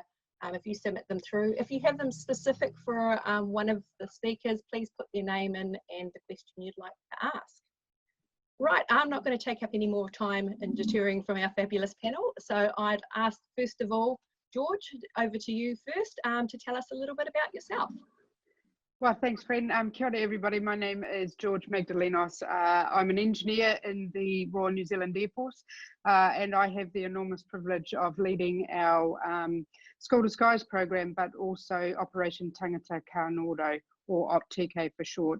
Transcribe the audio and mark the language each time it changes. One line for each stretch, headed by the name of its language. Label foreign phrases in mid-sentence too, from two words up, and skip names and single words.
English: If you submit them through. If you have them specific for one of the speakers, please put their name in and the question you'd like to ask. Right, I'm not going to take up any more time in deterring from our fabulous panel. So I'd ask first of all, George, over to you first to tell us a little bit about yourself. Well, thanks, Fred.
Māori: Kia ora,
English: everybody. My name is George Magdalinos. I'm an engineer in the Royal New Zealand Air Force, and I have the enormous privilege of leading our School to Skies program, but also Operation Tangata Ka Nodo, or OPTK for short.